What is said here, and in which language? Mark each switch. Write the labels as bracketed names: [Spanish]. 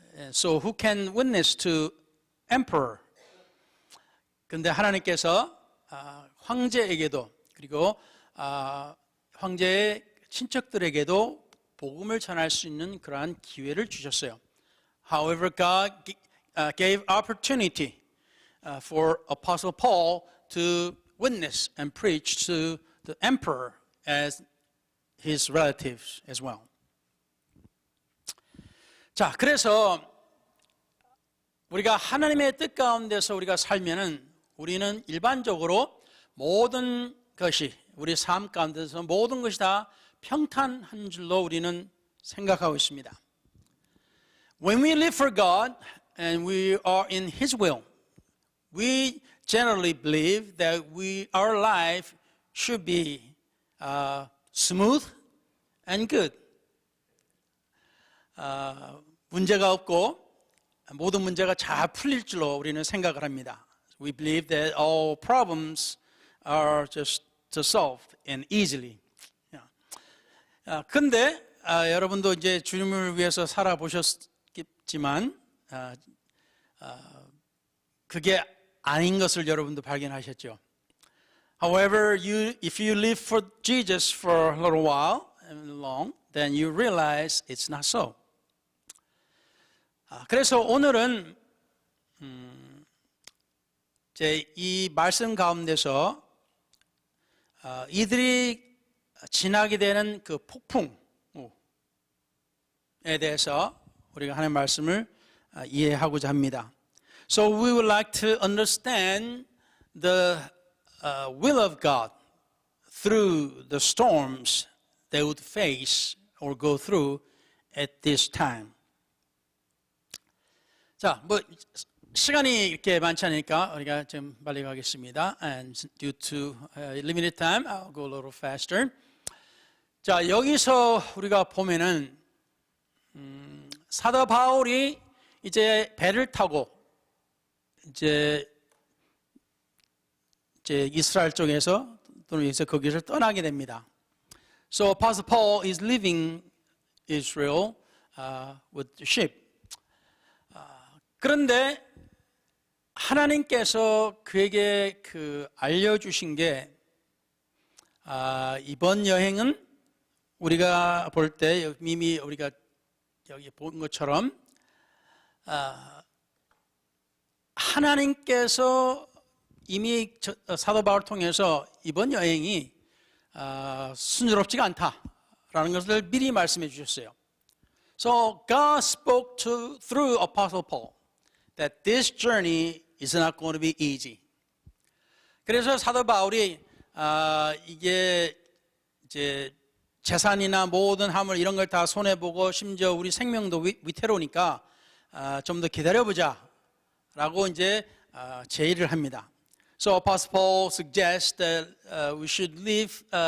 [English] So who can witness to emperor? [Korean] 그런데 하나님께서 황제에게도 그리고 황제의 친척들에게도 복음을 전할 수 있는 그러한 기회를 주셨어요. [English] However, God gave opportunity for Apostle Paul to witness and preach to the emperor as his relatives as well. [Korean] 자, 그래서 우리가 하나님의 뜻 가운데서 우리가 살면은 우리는 일반적으로 모든 것이 우리 삶 가운데서 모든 것이 다 평탄한 줄로 우리는 생각하고 있습니다. [English] When we live for God and we are in His will, we generally believe that our life should be smooth and good. [Korean] 문제가 없고 모든 문제가 잘 풀릴 줄로 우리는 생각을 합니다. [English] We believe that all problems are just solved and easily. [Korean] 근데 여러분도 이제 주님을 위해서 살아보셨지만 그게 아닌 것을 여러분도 발견하셨죠. [English] However, if you live for Jesus for a little while and long, then you realize it's not so. [Korean] 그래서 오늘은 이제 이 말씀 가운데서 이들이 지나게 되는 그 폭풍에 대해서 우리가 하나님의 말씀을 이해하고자 합니다. [English] So we would like to understand the will of God through the storms they would face or go through at this time. [Korean] 자, 뭐 시간이 이렇게 많지 않으니까 우리가 좀 빨리 가겠습니다. [English] And due to limited time, I'll go a little faster. [Korean] 자, 여기서 우리가 보면은 사도 바울이 이제 배를 타고 이제 이스라엘 쪽에서 또는 이제 거기서 떠나게 됩니다. [English] So Apostle Paul is leaving Israel with the ship. [Korean] 그런데 하나님께서 그에게 알려주신 게 이번 여행은 우리가 볼 때 이미 우리가 여기 본 것처럼 하나님께서 이미 사도 바울을 통해서 이번 여행이 순조롭지가 않다라는 것을 미리 말씀해 주셨어요. [English] So God spoke through Apostle Paul that this journey is not going to be easy. [Korean] 그래서 사도 바울이 이게 이제 재산이나 모든 화물 이런 걸 다 손해 보고 심지어 우리 생명도 위태로우니까 좀 더 기다려보자라고 이제 제의를 합니다. [English] So Apostle Paul suggests that we should leave